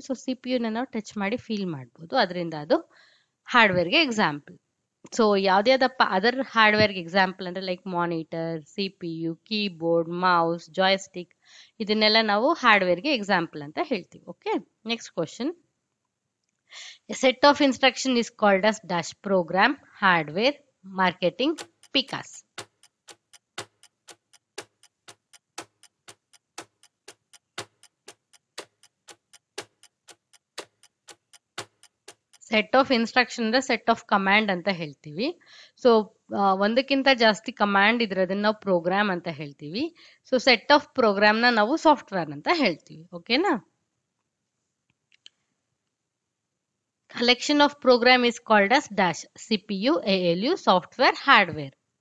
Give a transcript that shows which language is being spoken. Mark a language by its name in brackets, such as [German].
[Kannada] So CPU ನ ನಾವು touch ಮಾಡಿ ಫೀಲ್ ಮಾಡ್ಬೋದು, ಅದರಿಂದ ಅದು ಹಾರ್ಡ್ವೇರ್ಗೆ ಎಕ್ಸಾಂಪಲ್. ಸೊ ಯಾವ್ದ್ಯಾವ್ದಪ್ಪ ಅದರ್ ಹಾರ್ಡ್ವೇರ್ಗೆ ಎಕ್ಸಾಂಪಲ್ ಅಂದ್ರೆ like monitor, CPU, keyboard, mouse, joystick, ಇದನ್ನೆಲ್ಲ ನಾವು ಹಾರ್ಡ್ವೇರ್ಗೆ ಎಕ್ಸಾಂಪಲ್ ಅಂತ ಹೇಳ್ತೀವಿ. [English] Okay, next question. A set of instruction is called as dash program, hardware, marketing, PICAS. [Kannada] Set of instruction ಅಂದ್ರೆ ಸೆಟ್ ಆಫ್ ಕಮಾಂಡ್ ಅಂತ ಹೇಳ್ತೀವಿ. So ಒಂದಕ್ಕಿಂತ ಜಾಸ್ತಿ ಕಮಾಂಡ್ ಇದ್ರೆ ಅದನ್ನ ನಾವು ಪ್ರೋಗ್ರಾಮ್ ಅಂತ ಹೇಳ್ತೀವಿ. ಸೊ ಸೆಟ್ ಆಫ್ ಪ್ರೋಗ್ರಾಮ್ ನ ನಾವು ಸಾಫ್ಟ್ವೇರ್ ಅಂತ ಹೇಳ್ತೀವಿ. ಓಕೆನಾ? [English] Collection of program is called as dash CPU, ALU, software, hardware.